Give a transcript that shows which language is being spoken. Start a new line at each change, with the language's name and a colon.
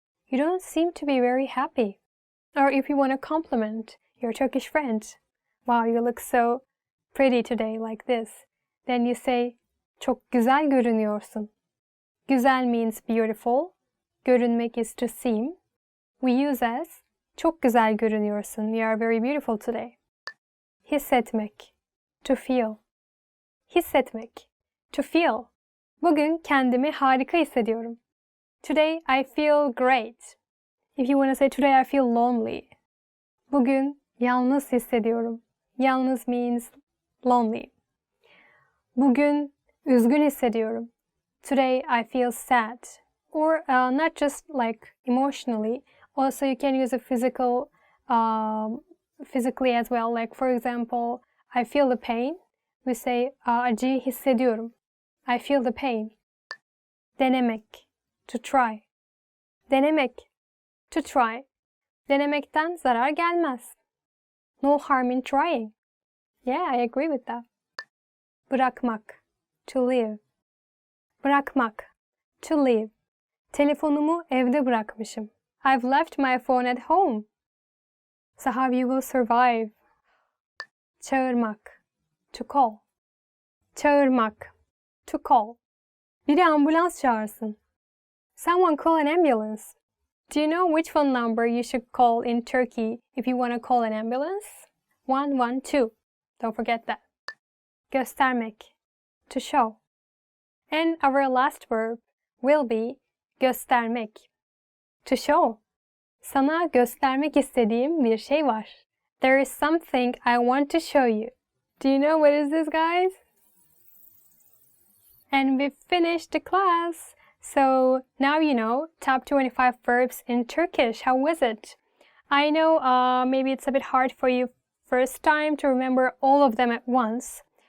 English: You don't seem to be very happy. Or if you want to compliment your Turkish friend. Wow, you look so pretty today like this. Then you say,
Turkish: çok güzel görünüyorsun.
English: Güzel means beautiful. Görünmek is to seem. We use as,
Turkish: çok güzel görünüyorsun.
English: You are very beautiful today. Hissetmek. To feel. Hissetmek. To feel.
Turkish: Bugün kendimi harika hissediyorum.
English: Today I feel great. If you want to say today I feel lonely.
Turkish: Bugün yalnız hissediyorum. Yalnız
English: means lonely.
Turkish: Bugün üzgün hissediyorum.
English: Today I feel sad. Or not just like emotionally. Also you can use a physical physically as well. Like for example, I feel the pain. We say
Turkish: acıyı hissediyorum.
English: I feel the pain. Denemek, to try. Denemek, to try.
Turkish: Denemekten zarar gelmez.
English: No harm in trying. Yeah, I agree with that. Bırakmak, to leave. Bırakmak, to leave.
Turkish: Telefonumu evde bırakmışım.
English: I've left my phone at home. So how you will survive? Çağırmak, to call. Çağırmak, to call.
Turkish: Biri ambulans çağırsın.
English: Someone call an ambulance. Do you know which phone number you should call in Turkey if you want to call an ambulance? 112. Don't forget that. Göstermek, to show. And our last verb will be göstermek, to show.
Turkish: Sana göstermek istediğim bir şey var.
English: There is something I want to show you. Do you know what is this, guys? And we finished the class. So now you know top 25 verbs in Turkish. How was it? I know maybe it's a bit hard for you first time to remember all of them at once.